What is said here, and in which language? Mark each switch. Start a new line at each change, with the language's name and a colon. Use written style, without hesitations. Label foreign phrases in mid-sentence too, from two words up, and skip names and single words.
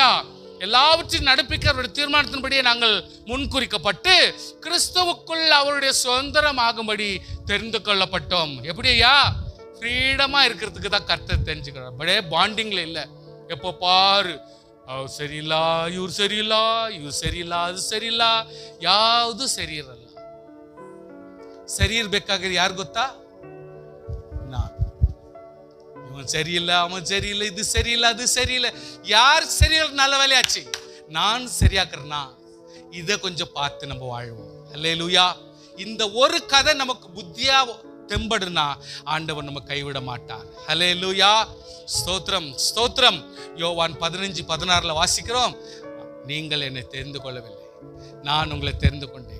Tamil: எல்லாவற்றையும் நடப்பிக்க அவருடைய தீர்மானத்தின்படியே நாங்கள் முன்குறிக்கப்பட்டு கிறிஸ்துவுக்குள் அவருடைய சுதந்திரமாகும்படி தெரிந்து கொள்ளப்பட்டோம். எப்படியா? ஃப்ரீடமா இருக்கிறதுக்கு தான் கர்த்தர் தெரிஞ்சுக்கிறார். அப்படியே பாண்டிங்ல இல்லை. எப்போ பாரு அவர் சரியில்லா, இவர் சரியில்லா, இவர் சரியில்லா, அது சரியிಲ್ಲಾ,
Kannada: ಯಾವುದು ಸರಿಯಿರಲ್ಲ. ಸರಿ ಇರ್ಬೇಕಾದ್ರೆ ಯಾರು ಗೊತ್ತಾ? ನಾನು. ಇವನ್ ಸರಿಯಿಲ್ಲ, ಅವನ್ ಸರಿಯಿಲ್ಲ, ಇದು ಸರಿಯಿಲ್ಲ, ಅದು ಸರಿಯಿಲ್ಲ.
Tamil: யார் சரியில்லை நல்ல வேலையாச்சு, நான் சரியாக்குறேன்னா இதை கொஞ்சம் பார்த்து நம்ம வாழ்வோம். அல்லேலூயா. இந்த ஒரு கதை நமக்கு புத்தியா தெம்படுனா ஆண்டவர் நம்ம கைவிட மாட்டார். ஹல்லேலூயா, ஸ்தோத்திரம் ஸ்தோத்திரம். யோவான் 15:16 வாசிக்கிறோம், நீங்கள் என்னை தெரிந்து கொள்ளவில்லை, நான் உங்களை தெரிந்து கொண்டேன்.